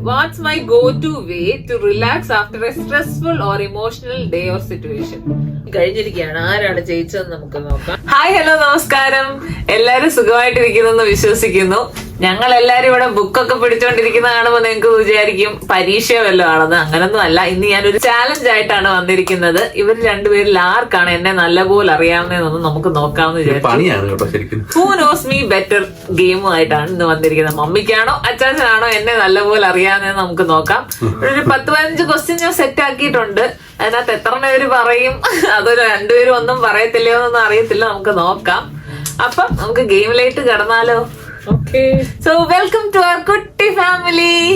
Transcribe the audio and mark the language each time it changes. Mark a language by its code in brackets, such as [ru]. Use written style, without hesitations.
[en] What's my go-to way to relax after a stressful or emotional day or situation? [ml] കഴിഞ്ഞിരിക്കുകയാണ്. ആരാണ് ജയിച്ചതെന്ന് നമുക്ക് നോക്കാം. Hi, hello, നമസ്കാരം. എല്ലാരും സുഖമായിട്ടിരിക്കുന്നു വിശ്വസിക്കുന്നു. ഞങ്ങൾ എല്ലാരും ഇവിടെ ബുക്കൊക്കെ പിടിച്ചോണ്ടിരിക്കുന്ന കാണുമ്പോൾ നിങ്ങൾക്ക് വിചാരിക്കും പരീക്ഷ വല്ലതും ആണെന്ന്. അങ്ങനൊന്നും അല്ല. ഇന്ന് ഞാനൊരു ചാലഞ്ച് ആയിട്ടാണ് വന്നിരിക്കുന്നത്. ഇവർ രണ്ടുപേരിൽ ആർക്കാണ് എന്നെ നല്ലപോലെ അറിയാവുന്നതെന്ന് നമുക്ക് നോക്കാമെന്ന് വിചാരിച്ചു. ഹൂ നോസ് മീ ബെറ്റർ ഗെയിമുമായിട്ടാണ് ഇന്ന് വന്നിരിക്കുന്നത്. മമ്മിക്കാണോ അച്ചാച്ചനാണോ എന്നെ നല്ലപോലെ അറിയാവുന്നതെന്ന് നമുക്ക് നോക്കാം. ഒരു 10-15 ക്വസ്റ്റ്യൻ ഞാൻ സെറ്റ് ആക്കിയിട്ടുണ്ട്. അതിനകത്ത് എത്ര പേര് പറയും, അതൊരു രണ്ടുപേരും ഒന്നും പറയത്തില്ലയോ എന്നൊന്നും അറിയത്തില്ല. നമുക്ക് നോക്കാം. അപ്പം നമുക്ക് ഗെയിമിലേക്ക് കടന്നാലോ? Okay. [en] So welcome to our [ml] കുട്ടി ഫാമിലി.